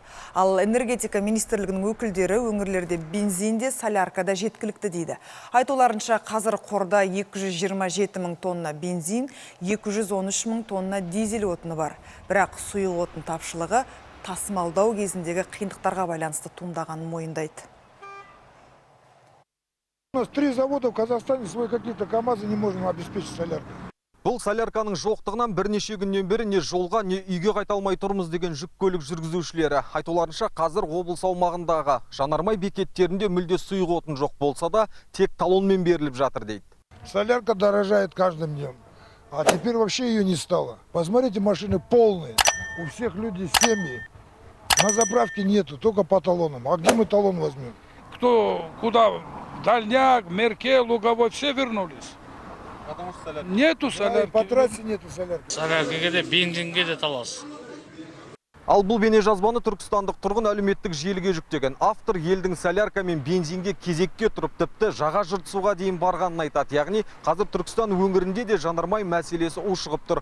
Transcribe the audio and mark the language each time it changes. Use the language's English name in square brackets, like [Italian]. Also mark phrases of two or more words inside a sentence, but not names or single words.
[Kazakh] Ал энергетика министрлігінің өкілдері өңірлерде бензинде, соляркада жеткілікті дейді. Айтуларынша қазір қорда 227 мың тонна бензин, 213 мың тонна дизель отыны бар. Бірақ сұйық отын тапшылығы тасымалдау кезіндегі қиындықтарға байланысты туындағанын мойындайды. [Russian] У нас 3 завода в Казахстане, свой какие-то КАМАЗы не можем обеспечить соляркой. [Kazakh] Бұл солярканың жоқтығынан бірнеше күннен бері не жолға, не үйге қайта алмай тұрмыз деген жүк көлік жүргізушілері. Айтуларынша қазір облыс аумағындағы жанармай бекеттерінде мүлде сұйық отын жоқ болса да, тек талонмен беріліп жатыр дейді. [Russian] Солярка дорожает каждым днем, а теперь вообще ее не стало. Посмотрите, машины полные, у всех люди семьи, на заправке нету, только по талонам. А где мы талон возьмем? Кто куда? Дальняк, Мерке, Луговой, все вернулись. Потому что солярка. Нету Да, и солярки. по трассе нету солярки. [Kazakh] Соляркаға да, бензинге де талас. Ал бұл бейнежазбаны түркістандық тұрғын әлеуметтік желіге жүктеген. Автор елдің солярка мен бензинге кезекке тұрып, тіпті жаға жыртысуға дейін барғанын айтады. Яғни қазір Түркістан өңірінде де жанармай мәселесі ушығып тұр.